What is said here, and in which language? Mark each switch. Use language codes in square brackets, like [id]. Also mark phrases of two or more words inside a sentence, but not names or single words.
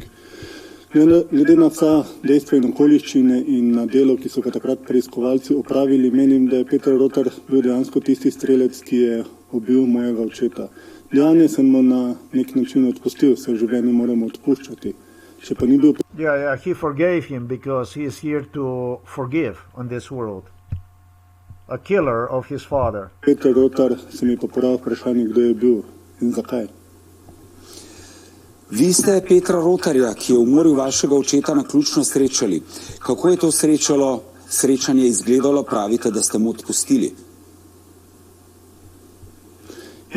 [sl] Glede na vsa dejstva in okoliščine in na delo, ki so ga takrat preiskovalci opravili, menim, da je Peter Rotar bil dejansko tisti strelec, ki je ubil mojega očeta. Dejanje sem mu na nek način odpustil, se v življenju moramo odpuščati. Če pa ni bil... [en] Yeah, he forgave him because he is here to forgive on this world. A killer of his father. [sl] Peter Rotar se mi pa porav vprašanje, kdo je bil in zakaj. Vi ste Petra Rotarja, ki je umoril vašega očeta, naključno srečali. Kako je to srečanje izgledalo, pravite, da ste mu odpustili?